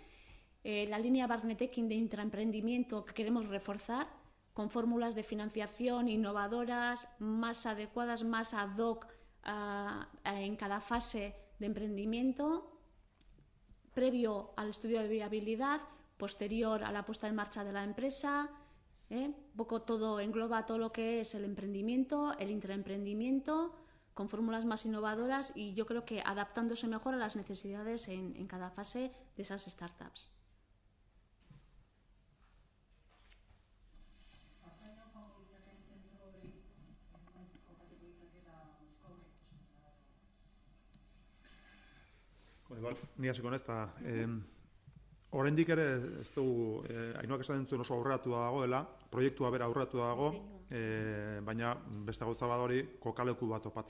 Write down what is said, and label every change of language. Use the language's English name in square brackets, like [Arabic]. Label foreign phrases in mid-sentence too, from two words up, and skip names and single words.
[Spanish] La línea Barnetecking de intraemprendimiento que queremos reforzar con fórmulas de financiación innovadoras, más adecuadas, más [Latin] ad hoc [Spanish] en cada fase de emprendimiento, previo al estudio de viabilidad, posterior a la puesta en marcha de la empresa. Un poco todo engloba todo lo que es el emprendimiento, el intraemprendimiento, con fórmulas más innovadoras y yo creo que adaptándose mejor a las necesidades en cada fase de esas startups. [Basque] Ni hasiko naiz, oraindik ere ez dugu, Ainuak esaten zuen oso aurreratua dagoela, proiektua bera aurreratua dago, baina beste gauza bat hori kokaleku bat topatzea.